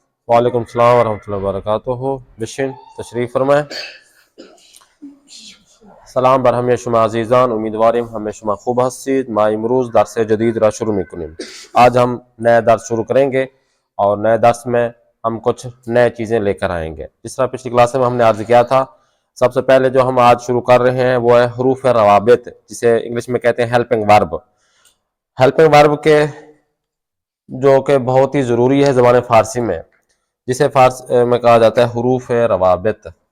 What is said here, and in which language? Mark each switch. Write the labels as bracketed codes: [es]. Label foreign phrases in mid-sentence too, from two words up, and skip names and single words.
[ar] وعلیکم السلام ورحمۃ اللہ وبرکاتہ. [ur] بشین تشریف فرمائیں. [fa] سلام بر همه شما عزیزان. امیدواریم همه شما خوب هستید. ما امروز درس جدید را شروع میکنیم. [ur] آج ہم نیا درس شروع کریں گے اور نئے درس میں ہم کچھ نئے چیزیں لے کر آئیں گے. جس طرح پچھلی کلاس میں ہم نے عرض کیا تھا، سب سے پہلے جو ہم آج شروع کر رہے ہیں وہ ہے حروف روابط، جسے انگلش میں کہتے ہیں [en] helping verb. helping verb [ur] کے جو کہ بہت ہی ضروری ہے زبان فارسی میں، جسے فارسی میں کہا جاتا ہے حروف روابط.